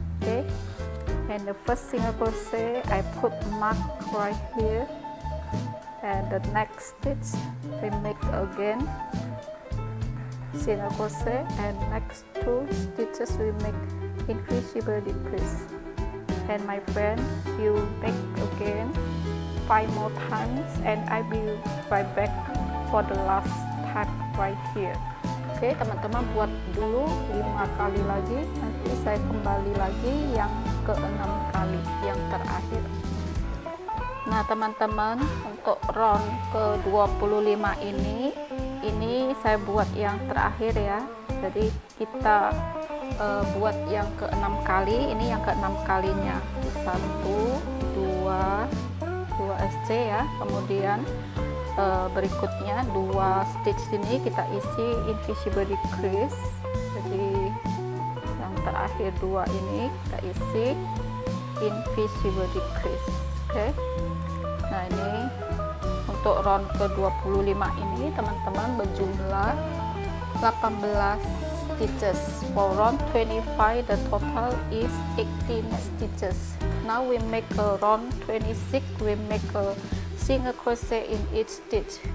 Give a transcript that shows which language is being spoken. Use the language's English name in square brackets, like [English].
[English] Okay, and the first single crochet I put mark right here, and the next stitch we make again single crochet, and next 2 stitches we make invisible decrease. And my friend, you make again 5 more times, and I will right back for the last time right here. [Indonesian] Oke, teman-teman buat dulu 5 kali lagi, nanti saya kembali lagi yang ke-6 kali yang terakhir. Nah teman-teman, untuk round ke-25 ini saya buat yang terakhir ya. Jadi kita buat yang ke-6 kali, ini yang ke-6 kalinya. 1, 2 SC ya, kemudian berikutnya 2 stitch ini kita isi invisible decrease. Jadi yang terakhir 2 ini kita isi invisible decrease. Oke, nah ini untuk round ke-25 ini teman-teman berjumlah [English] 18 stitches. For round 25 the total is 18 stitches. Now we make a round 26, we make a single crochet in each stitch.